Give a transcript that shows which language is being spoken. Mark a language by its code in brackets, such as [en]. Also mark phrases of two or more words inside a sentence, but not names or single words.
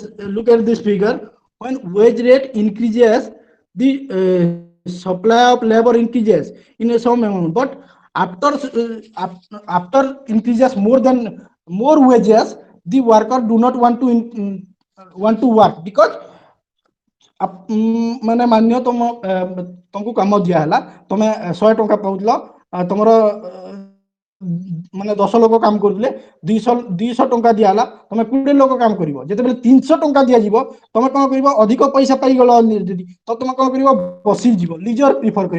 [en] Look at this figure. When wage rate increases the supply of labor increases in some amount, but after increases more wages, the worker do not want to want to work, because [or] ମାନେ ମାନ୍ୟ ତମକୁ କାମ ଦିଆ ହେଲା, ତମେ 100 ଟଙ୍କା ପାଉଥିଲ, ତମର ମାନେ 10 ଲୋକ କାମ କରୁଥିଲେ, 200 ଟଙ୍କା ଦିଆ ହେଲା, ତମେ 20 ଲୋକ କାମ କରିବ। ଯେତେବେଳେ 300 ଟଙ୍କା ଦିଆଯିବ ତମେ କଣ କରିବ, ଅଧିକ ପଇସା ପାଇଗଲ ଯଦି ତ ତମେ କଣ କରିବ, ବସିଯିବ, [en] leisure prefer [or] କରିବ।